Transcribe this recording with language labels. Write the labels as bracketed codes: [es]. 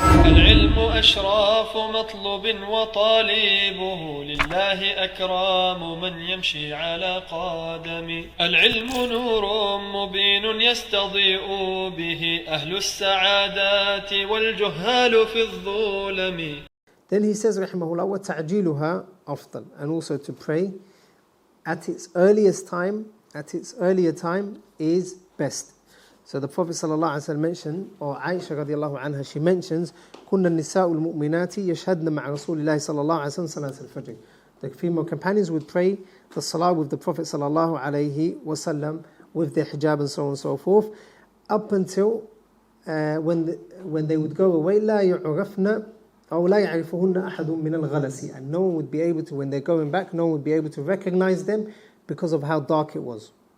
[ar] العلم أشراف مطلوب وطالبه لله أكرام من يمشي على قدم. العلم نور مبين يستضيء به أهل السعادات والجهال في الظلم. [en] Then he says rahimahullah [ar] وتعجيلها أفضل, [en] and also to pray at its earliest time, at its earlier time is best. So the Prophet ﷺ mentioned, or Aisha radiallahu anha, she mentions, [ar] كُنَّ النِّسَاءُ الْمُؤْمِنَاتِ يَشْهَدْنَ مَعَ رَسُولِ اللَّهِ صَلَّى اللَّهُ عَلَيْهِ وسلم صلاة الفجر. [en] The female companions would pray the salah with the Prophet sallallahu alaihi wasallam with their hijab and so on and so forth, up until when they would go away, [ar] لا يعرفن أو لا يعرفهن أحد من الغلس, [en] and no one would be able to, when they're going back, no one would be able to recognize them because of how dark it was.